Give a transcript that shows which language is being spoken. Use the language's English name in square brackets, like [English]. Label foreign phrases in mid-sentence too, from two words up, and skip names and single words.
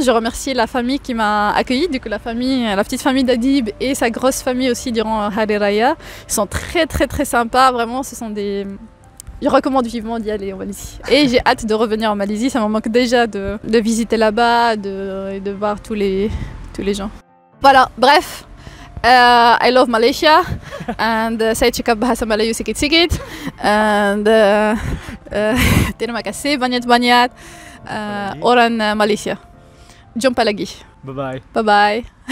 [French] Je remercie la famille qui m'a accueillie, du coup la petite famille d'Adib et sa grosse famille aussi durant Hari Raya. Ils sont très sympas, vraiment, ce sont des... Je recommande vivement d'y aller en Malaisie. Et j'ai hâte de revenir en Malaisie, ça me manque déjà de visiter là-bas, de voir tous les gens. Voilà, bref, [English] I love Malaysia and [Malay] saya cakap bahasa Melayu sikit-sikit and terima kasih banyak-banyak orang Malaysia. Jumpa lagi. [English] Bye-bye. Bye-bye.